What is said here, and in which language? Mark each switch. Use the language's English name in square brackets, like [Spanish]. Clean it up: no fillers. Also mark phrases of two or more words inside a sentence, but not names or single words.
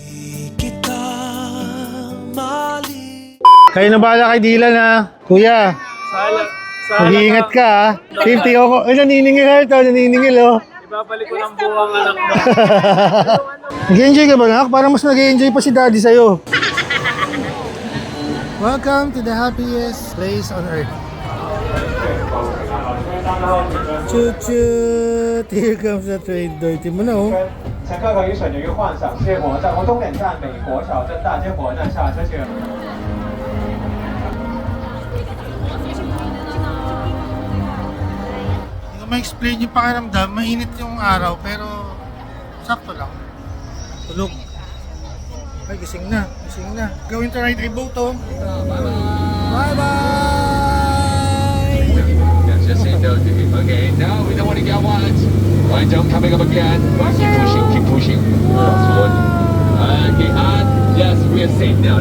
[Filipino] Kayo na bahala kay Dylan ha. Kuya, mag-iingat ka ha. Safety ako. Ay, naniningil ha ito. Naniningil oh. Ibabalik ko ng buwang anak mo. Nag-enjoy ka ba nak? Parang mas nag-enjoy pa si daddy sa'yo. [English] Welcome to the happiest place on earth. Chut-chut! Here comes the train. Dirty [Filipino] mo na oh. [Chinese] 乘客可以选择于幻想接驳站或终点站美国小镇大接驳站下车，请。 [Filipino] Hindi ko ma-explain yung pakiramdam. Mainit yung araw pero sakto lang. Tulog. Ay, gising na. Gising na. [English] Going to ride a boat oh. Bye-bye! Just say no to him. Okay, now we don't want to get wide. Line down coming up again. Keep pushing, keep pushing. That's good. Okay, and yes, we are safe now.